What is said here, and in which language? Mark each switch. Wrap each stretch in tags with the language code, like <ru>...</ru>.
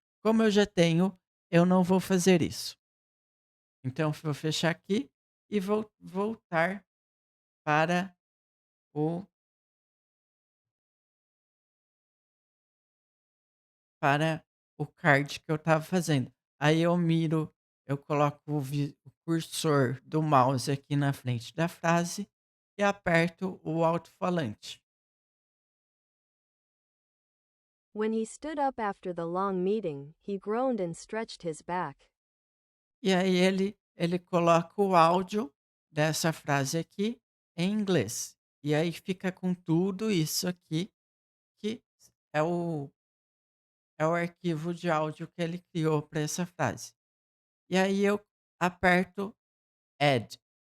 <pt>Como eu já tenho, eu não vou fazer isso. Então vou fechar aqui e vou voltar para o para o card que eu estava fazendo. Aí eu miro, eu coloco o cursor do mouse aqui na frente da frase e aperto o alto-falante.</pt> <en>When he stood up after the long meeting, he groaned and stretched his back.</en> <pt>E aí ele coloca o áudio dessa frase aqui em inglês. E aí fica com tudo isso aqui, que é o arquivo de áudio que ele criou para essa frase. E aí eu aperto Add.</pt>